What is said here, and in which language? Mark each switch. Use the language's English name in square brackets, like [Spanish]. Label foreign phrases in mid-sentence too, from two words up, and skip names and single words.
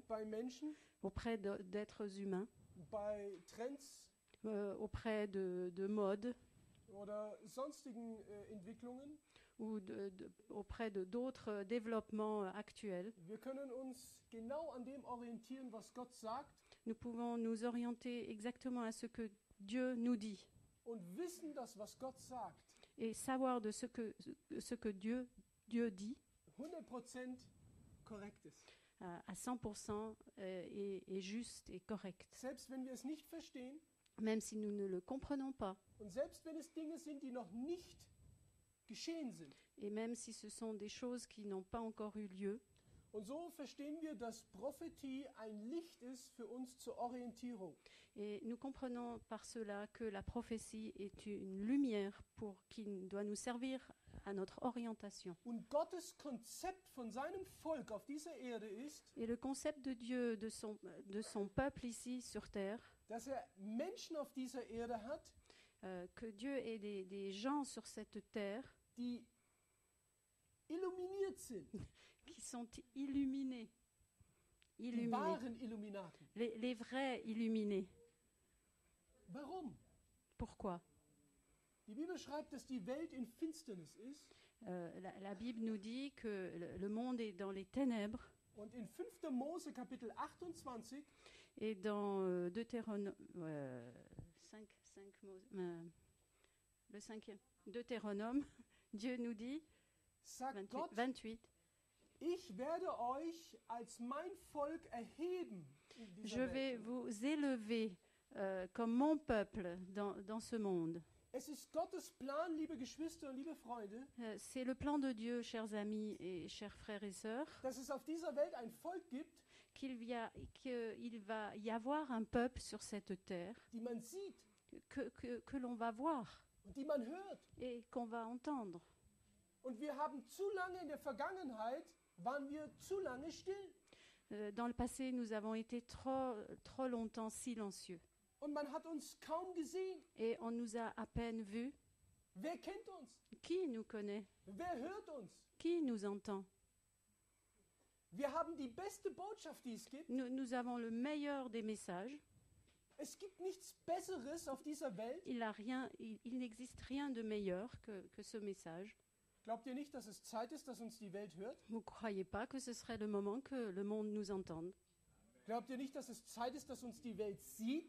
[German] bei Menschen, [French] auprès d'êtres humains, [German] bei Trends [French] auprès de modes [German] oder sonstigen Entwicklungen. [French] ou auprès d'autres développements actuels. [German] Wir können uns genau an dem orientieren, was Gott sagt, [French] Nous pouvons nous orienter exactement à ce que Dieu nous dit [German] und wissen, dass was Gott sagt [French] et savoir de ce que Dieu dit [German] 100% korrekt ist. [French] à 100% est juste et correct. [German] Selbst wenn wir es nicht verstehen [French] Même si nous ne le comprenons pas, [German] und selbst wenn es Dinge sind, die noch nicht geschehen sind. [French] et même si ce sont des choses qui n'ont pas encore eu lieu. [German] Und so verstehen wir, dass Prophetie ein Licht ist für uns zur Orientierung. [French] Et nous comprenons par cela que la prophétie est une lumière qui doit nous servir à notre orientation. [German] Und Gottes Konzept von seinem Volk auf dieser Erde ist, [French] Et le concept de Dieu, de son peuple ici sur terre, [German] dass Menschen auf dieser Erde hat, [French] que Dieu ait des gens sur cette terre [German] die illuminiert sind, [French] qui sont illuminés. [German] die wahren Illuminaten. [French] Les vrais illuminés. [German] Warum? [French] Pourquoi? [German] Die Bibel schreibt, dass die Welt in Finsternis ist. [French] La Bible nous dit que le monde est dans les ténèbres. [German] Und in 5. Mose Kapitel 28, [French] Et dans Deutéronome, le 5e, Deutéronome, Dieu nous dit, [German] sagt Gott, 28, ich werde euch als mein Volk erheben in [French] je [German] dieser [French] vais [German] Welt. [French] vous élever comme mon peuple dans ce monde. [German] Es ist Gottes Plan, liebe Geschwister und liebe Freunde, [French] C'est le plan de Dieu, chers amis et chers frères et sœurs, [German] dass es auf dieser Welt ein Volk gibt, [French] qu'il va y avoir un peuple sur cette terre [German] die man sieht [French] que l'on va voir [German] und die man hört. [French] et qu'on va entendre. [German] Und wir haben zu lange in der Vergangenheit, waren wir zu lange still. [French] Dans le passé, nous avons été trop longtemps silencieux [German] Und man hat uns kaum gesehen. [French] et on nous a à peine vus. [German] Wer kennt uns? [French] Qui nous connaît? [German] Wer hört uns? [French] Qui nous entend? [German] Wir haben die beste Botschaft, die es gibt. [French] Nous avons le meilleur des messages. [German] Es gibt nichts Besseres auf dieser Welt. [French] Il n'existe rien de meilleur que ce message. [German] Glaubt ihr nicht, dass es Zeit ist, dass uns die Welt hört? [French] Vous ne croyez pas que ce serait le moment que le monde nous entende? [German] Glaubt ihr nicht, dass es Zeit ist, dass uns die Welt sieht